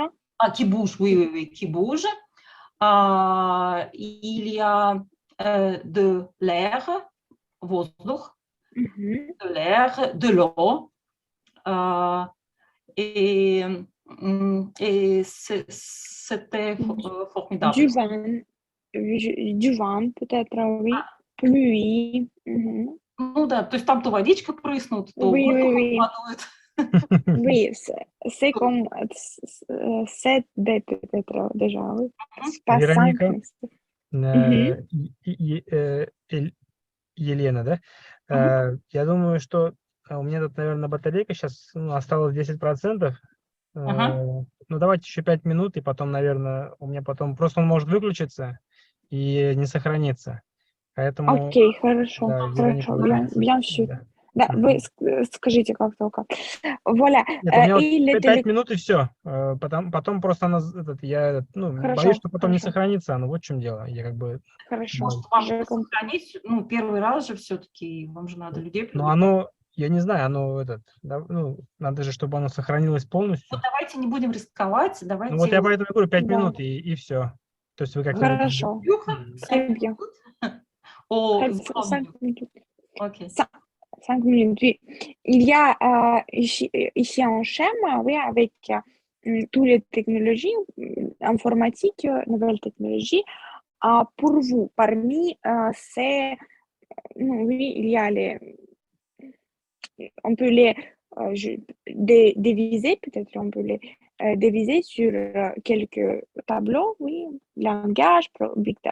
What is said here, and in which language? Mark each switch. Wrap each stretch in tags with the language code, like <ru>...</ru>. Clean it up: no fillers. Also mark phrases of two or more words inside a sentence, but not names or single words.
<fr>Qui bouge, oui, qui bouge. Il y a de l'air, воздух, de l'air, de l'eau. Et c'était formidable. Du vent, peut-être, oui. Pluie.</fr> <ru>Ну да, то есть там то водичка прыснут, то</ru> <fr>Oui,</fr> <ru>воздух</ru> <fr>oui, oui.</fr> <ru>падает.</ru> <fr>Oui, c'est comme 7D peut-être déjà, oui. C'est pas 5, Вероника, mais</fr> <ru>Елена, да? Я думаю, что у меня тут, наверное, батарейка сейчас осталось 10%. Ну, давайте еще 5 минут, и потом, наверное, у меня потом просто он может выключиться и не сохраниться. Поэтому, Окей, хорошо, да, Вероника, хорошо,</ru> <fr>bien sûr.</fr> <ru>да. Да, вы скажите как только.</ru> <fr>Voilà.</fr> <ru>Нет, у меня И вот 5 минут и все. Потом просто она, я Хорошо, боюсь, что потом не хорошо. сохранится. Ну, вот в чем дело. Я как бы... Хорошо. Может, вам сохранить, ну, первый раз же все-таки, вам же надо людей Но привлекать. оно, я не знаю, оно ну, надо же, чтобы оно сохранилось полностью. Вот давайте не будем рисковать, давайте... Ну, вот я поэтому говорю 5 Да. минут и все. То есть вы как-нибудь... Хорошо.</ru> <fr>Très bien.</fr> <ru>О,</ru> <fr>5 minutes.</fr> <ru>окей.</ru> <fr>5 minutes, oui. Il y a ici un schéma, oui, avec toutes les technologies informatiques, nouvelles technologies. Pour vous, parmi ces, oui, il y a on peut les diviser, peut-être on peut les diviser sur quelques tableaux, oui, langage,</fr> <en>big data.</en>